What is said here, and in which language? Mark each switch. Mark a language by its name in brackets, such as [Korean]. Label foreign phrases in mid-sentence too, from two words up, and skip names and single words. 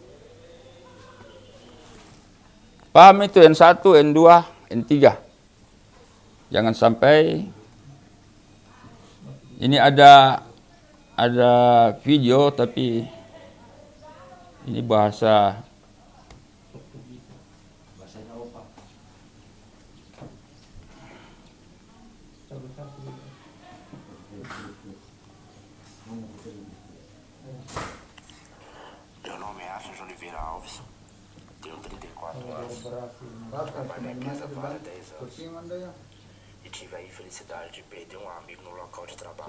[Indonesian] Paham itu N1, N2, N3. Jangan sampai ini ada video tapi ini bahasa [Portuguese] Meu nome é Afins Oliveira Alves, tenho 34 anos, trabalho na empresa Vale há 10 anos e tive a infelicidade de perder um amigo no local de trabalho.